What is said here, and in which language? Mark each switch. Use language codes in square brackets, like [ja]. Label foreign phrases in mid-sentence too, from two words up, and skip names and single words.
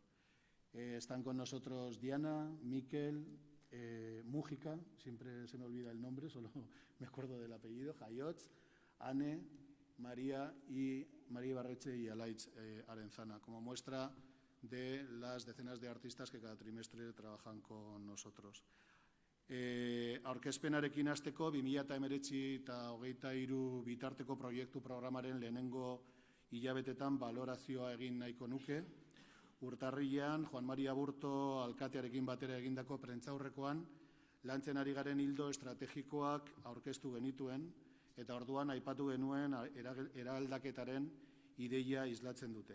[es] Están con nosotros Diana, Miquel, Mújica, siempre se me olvida el nombre, solo me acuerdo del apellido, Jaiotz, Anne, María Ibarretxe y Alaitz Arenzana, como muestra de las decenas de artistas que cada trimestre trabajan con nosotros. [eu] Aurkezpenarekin hasteko 2019 eta 2023 bitarteko proiektu programaren lehenengo hilabetetan balorazioa egin nahiko nuke. Urtarrilean, Juan Maria Aburto alkatearekin batera egindako prentsaurrekoan lantzen ari garen ildo estrategikoak aurkeztu genituen eta orduan aipatu genuen eraldaketaren ideia islatzen dute.